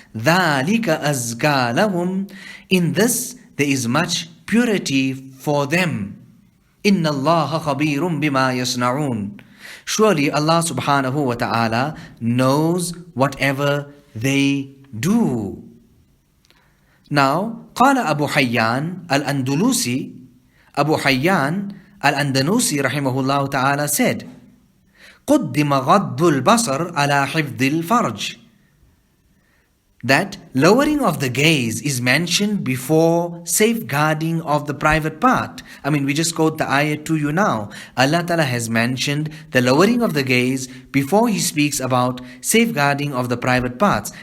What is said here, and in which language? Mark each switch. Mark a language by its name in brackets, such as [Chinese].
[Arabic] ذَلِكَ أَزْكَى لَهُمْ. [English] In this there is much purity for them. [Arabic] إِنَّ اللَّهَ خَبِيرٌ بِمَا يَصْنَعُونَ. [English] Surely Allah subhanahu wa ta'ala knows whatever they do. Now, [Arabic] قال أبو حيان الأندلسي, Abu Hayyan al-Andalusi rahimahullah ta'ala [English] said, [Arabic] قدم غض البصر على حفظ الفرج. [English] That lowering of the gaze is mentioned before safeguarding of the private part. We just quote the ayah to you now. Allah Ta'ala has mentioned the lowering of the gaze before He speaks about safeguarding of the private parts.